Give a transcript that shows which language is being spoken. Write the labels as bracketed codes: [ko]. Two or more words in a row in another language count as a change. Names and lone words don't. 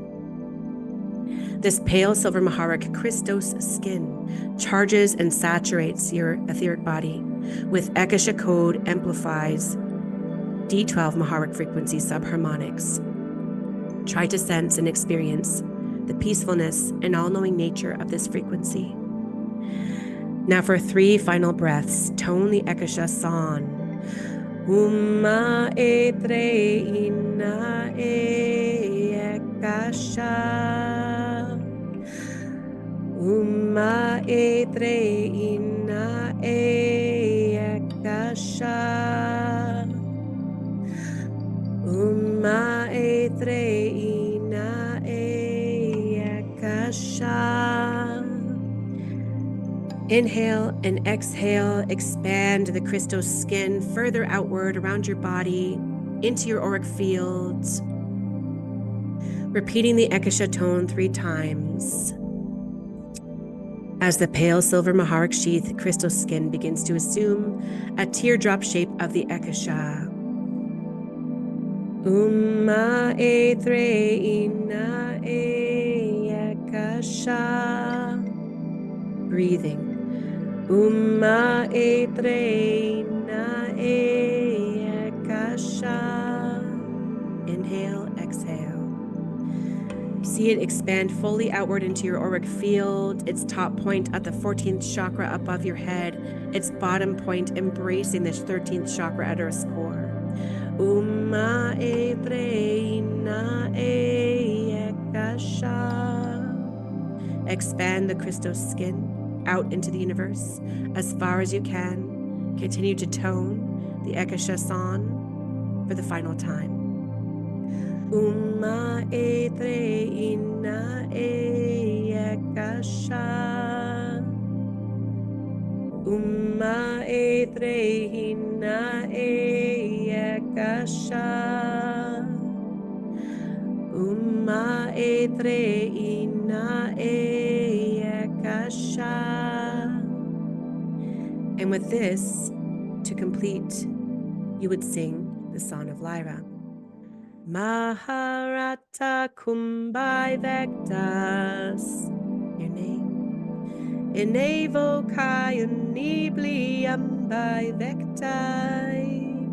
[en] This pale silver Maharic Christos skin charges and saturates your etheric body with Eckasha code amplifies D12 Maharic frequency subharmonics. Try to sense and experience the peacefulness and all-knowing nature of this frequency. Now for 3 final breaths, tone the Eckasha Psonn. Uma etre ina Eckasha. Uma etre ina Eckasha. Uma etre ina Eckasha. Inhale and exhale, expand the Christos skin further outward around your body into your auric fields. Repeating the Eckasha tone 3 times. As the pale silver Maharic sheath Christos skin begins to assume a teardrop shape of the Eckasha. Uma etre ina Eckasha. Breathing. Uma etre ina Eckasha. Inhale, exhale. See it expand fully outward into your auric field, its top point at the 14th chakra above your head, its bottom point embracing the 13th chakra at Earth's core. Uma etre ina Eckasha. Expand the Christos skin out into the universe as far as you can. Continue to tone the Eckasha Psonn for the final time. Uma etre ina Eckasha. Uma etre ina Eckasha. Uma etre ina Eckasha. And with this, to complete, you would sing the Song of Lyra. Maharata Kumbai Vectas, your name. Enevo Kai Unibli Ambai Vectai.